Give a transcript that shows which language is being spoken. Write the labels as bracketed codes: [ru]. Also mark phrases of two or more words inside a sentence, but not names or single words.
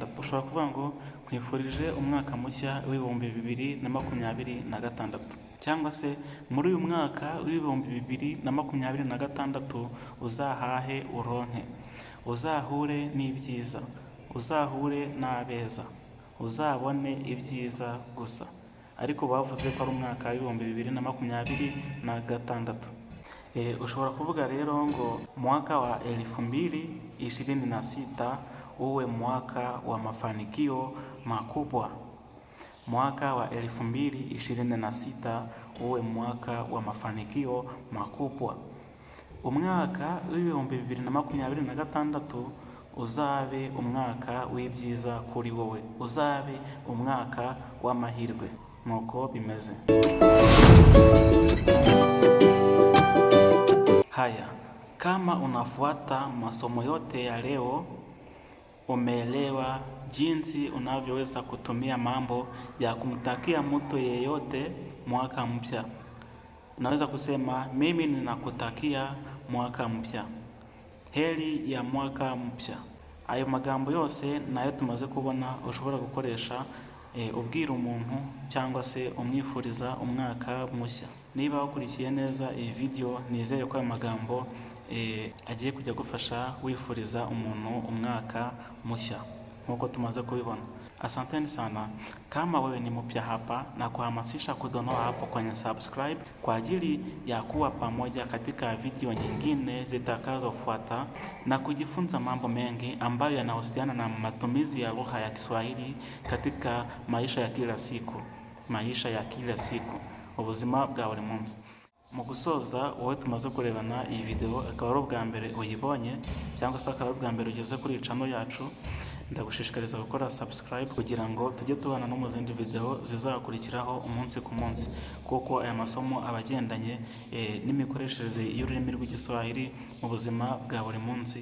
[rw] Ushobora kuvuga ngo nkwifurije umwaka mushya w'2026, cyangwa se muri uyu mwaka w'2026 uzahahe uronke, uzahure n'ibyiza, uzahure n'abeza, uzabone ibyiza gusa. Ariko bavuze ko ari umwaka w'2026. Ushobora kuvuga rero ngo [sw] mwaka wa 2026 uwe mwaka wa mafanikio makubwa, mwaka wa 2026 uwe mwaka wa mafanikio makubwa. [rw] Umwaka w'2026 uzabe umwaka w'ibyiza kuri wowe, uzabe umwaka w'amahirwe. Nuko bimeze. [sw] Haya, kama unafuata masomo yote ya leo, umeelewa jinsi unavyoweza kutumia mambo ya kumtakia mtu yeyote mwaka mpya. Unaweza kusema mimi ninakutakia mwaka mpya, heri ya mwaka mpya. [rw] Ayo magambo yose nayo tumaze kubona ushobora gukoresha ubwira umuntu cyangwa se umwifuriza umwaka mushya. Niba wakurikiye neza iyi video, nizeye ko ayo magambo agiye kujya gufasha wifuriza umuntu umwaka mushya nk'uko tumaze kubibona. [sw] Asanteni sana. Kama wewe ni mpya hapa, na kuhamasisha kudonoa hapo kwenye subscribe kwa ajili ya kuwa pamoja katika video nyingine zitakazofuata na kujifunza mambo mengi ambayo yanahusiana na matumizi ya lugha ya Kiswahili katika maisha ya kila siku, [rw] ubuzima bwa buri munsi. Mu gusoza, wowe tumaze kurebana iyi video akaba ari ubwa mbere uyibonye cyangwa se akaba ari ubwa mbere ugeze kuri channel yacu, ndagushishikariza gukora subscribe kugira ngo tujye tubana no mu zindi video zizakurikiraho umunsi ku munsi, kuko aya masomo abagendanye n'imikoreshereze y'ururimi rw'Igiswahili mu buzima bwa buri munsi.